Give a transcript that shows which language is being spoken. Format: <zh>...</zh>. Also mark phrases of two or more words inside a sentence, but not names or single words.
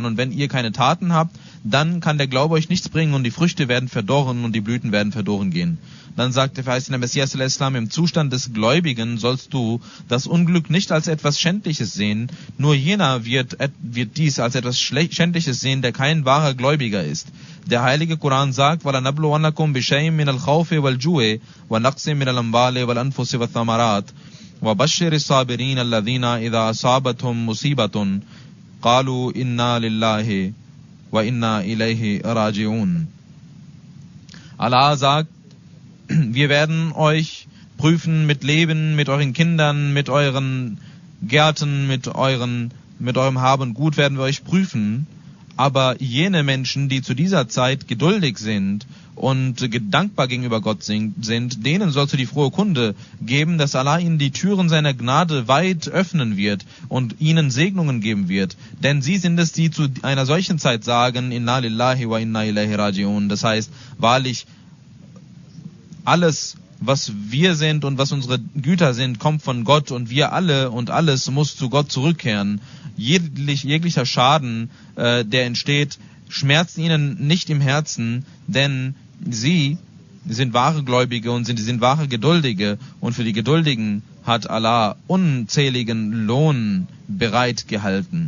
<de>Und wenn ihr keine Taten habt, dann kann der Glaube euch nichts bringen und die Früchte werden verdorren und die Blüten werden verloren gehen. Dann sagt der verheißene Messias al-Islam, im Zustand des Gläubigen sollst du das Unglück nicht als etwas Schändliches sehen. Nur jener wird dies als etwas Schändliches sehen, der kein wahrer Gläubiger ist. Der heilige Koran sagt,</de> <ar>وَلَنَبْلُوَنَّكُمْ بِشَيْءٍ مِنَ الْخَوْفِ وَالْجُوعِ وَنَقْصٍ مِنَ الْأَمْوَالِ وَالْأَنْفُسِ وَالثَّمَرَاتِ وَبَشِّرِ الصَّابِرِينَ الَّذِينَ إِذَا أَصَابَتْهُمْ مُصِيبَةٌ قَالُوا إِنَّا لِلَّهِ وإنا إليه راجعون.</ar> <de>Allah sagt, wir werden euch prüfen mit Leben, mit euren Kindern, mit euren Gärten, mit eurem Hab und Gut werden wir euch prüfen. Aber jene Menschen, die zu dieser Zeit geduldig sind und dankbar gegenüber Gott sind, denen sollst du die frohe Kunde geben, dass Allah ihnen die Türen seiner Gnade weit öffnen wird und ihnen Segnungen geben wird. Denn sie sind es, die zu einer solchen Zeit sagen,</de> <ar>إنا لله وإنا إليه راجعون.</ar> <de>Das heißt, wahrlich, alles, was wir sind und was unsere Güter sind, kommt von Gott und wir alle und alles muss zu Gott zurückkehren. Jeglicher Schaden, der entsteht, schmerzt ihnen nicht im Herzen, denn sie sind wahre Gläubige und sind wahre Geduldige und für die Geduldigen hat Allah unzähligen Lohn bereitgehalten.</de>